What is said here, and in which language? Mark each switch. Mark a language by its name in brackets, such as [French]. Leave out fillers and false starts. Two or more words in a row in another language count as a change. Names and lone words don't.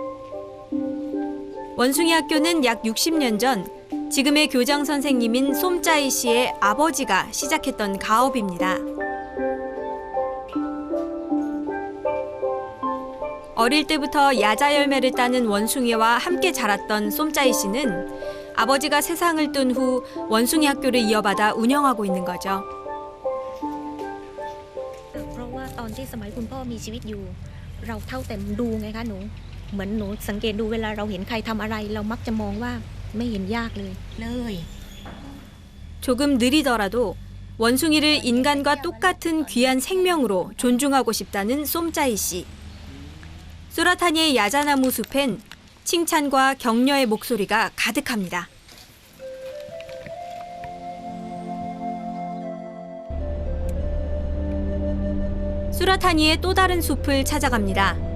[Korean] 원숭이 학교는 약 60년 전 지금의 교장 선생님인 솜짜이 씨의 아버지가 시작했던 가업입니다. 어릴 때부터 야자 열매를 따는 원숭이와 함께 자랐던 솜짜이 씨는 아버지가 세상을 뜬 후 원숭이 학교를 이어받아 운영하고 있는 거죠. [Thai] เพราะว่าตอนที่สมัยคุณพ่อมีชีวิตอยู่เราเท่าแต่ดูไงคะหนูเหมือนหนูสังเกตดูเวลาเราเห็นใครทำอะไรเรามักจะมองว่าไม่เห็นยากเลย [Korean] 조금 느리더라도 원숭이를 인간과 똑같은 귀한 생명으로 존중하고 싶다는 솜짜이 씨. 수라타니의 야자나무 숲엔 칭찬과 격려의 목소리가 가득합니다. 수라타니의 또 다른 숲을 찾아갑니다.